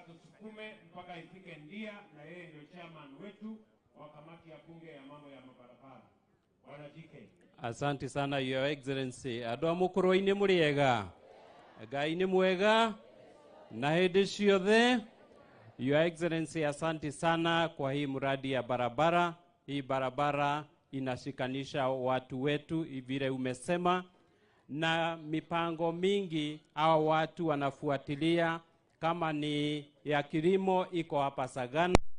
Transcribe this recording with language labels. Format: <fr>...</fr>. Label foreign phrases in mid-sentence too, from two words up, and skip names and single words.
<sw>tusukume mpaka ifike Ndia, na yeye ndio chairman wetu wa kamati ya bunge ya mambo ya mabarabara. Bwana DK. Asante sana</sw> <en>your excellency.</en> <ki>Andũ a mũkũrũ-inĩ mũrĩega. Ngai nĩ mwega na hĩndĩ ciothe.</ki> <en>Your excellency,</en> <sw>asante sana kwa hii mradi ya barabara. Hii barabara inashikanisha watu wetu vile umesema, na mipango mingi hao watu wanafuatilia, kama ni ya kilimo iko hapa Sagana,</sw>